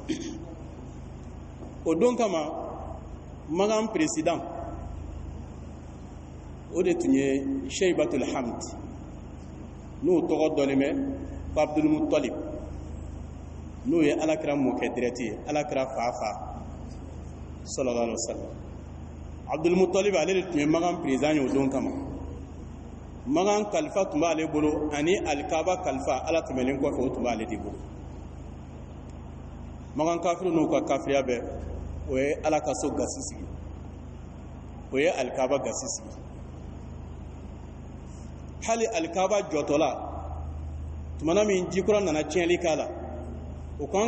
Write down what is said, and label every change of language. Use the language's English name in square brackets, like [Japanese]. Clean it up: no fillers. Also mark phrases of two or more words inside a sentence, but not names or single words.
[Bambara] o don kama Magan président o de tun ye Sheibatul Hamd n'o tɔgɔ dɔnnen bɛ ko Abdul Muttalib n'o ye alakira mɔkɛ direct ye alakira fa [Arabic] صلى الله عليه وسلم [Bambara] Abdul Muttalib ale de tun ye Magan président ye o don kama Magan kalifa tun b'ale bolo ani alikaba kalifa ala tɛmɛlen kɔfɛ o tun b'ale de bolo Magan kafiru n'u ka kafiriya bɛɛ o ye ala ka so gasi sigi o ye alikaba gasi sigi hali alikaba jɔtɔla tumana min jikura nana tiɲɛli k'a la o ko an